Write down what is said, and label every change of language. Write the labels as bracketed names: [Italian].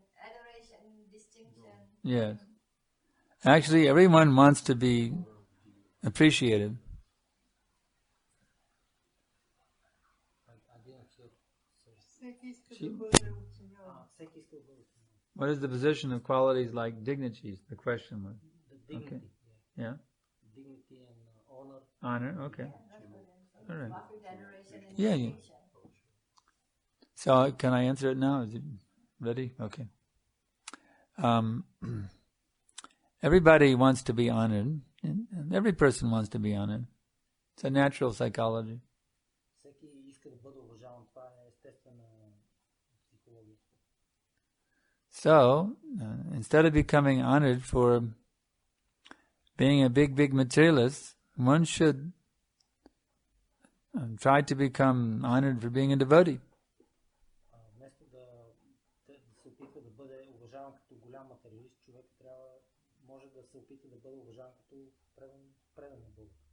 [English] Adoration, distinction. yes. Actually, everyone wants to be appreciated. [Bulgarian] всеки иска да бъде оценяван. [English] What is the position of qualities like dignities? The question was. The dignity. Okay. Yeah. Dignity and honor. Honor. Okay. All right. Perfect adoration and Yeah, yeah. distinction. So can I answer it now? Is it ready? Okay. Everybody wants to be honored, and every person wants to be honored. It's a natural psychology. [Bulgarian] Всеки иска да бъде уважаван. Това е естествена психология. [English] So, instead of becoming honored for being a big materialist, one should try to become honored for being a devotee. [Bulgarian] Вместо да се опитва да бъде уважаван като голям материалист, човек може да се опита да бъде уважаван като предан на Бога.